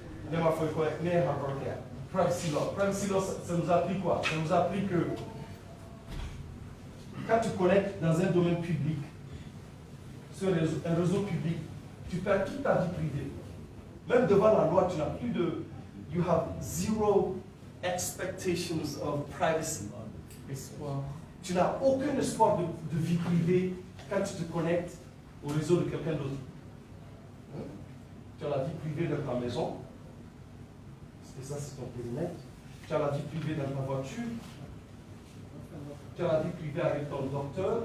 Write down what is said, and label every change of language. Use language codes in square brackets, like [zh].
[fr] ne m'a fait quoi ne m'a pas [en] privacy law [fr] ça nous a appris quoi? Ça nous a appris que quand tu connectes dans un domaine public, sur un réseau public, tu perds toute ta vie privée. Même devant la loi, tu n'as plus de... [en] You have zero expectations of privacy. [fr] Espoir. Tu n'as aucun espoir de vie privée quand tu te connectes au réseau de quelqu'un d'autre. Hein? Tu as la vie privée dans ta maison. Et ça, c'est ton périmètre. Tu as la vie privée dans ta voiture. Tu as la vie privée avec ton docteur.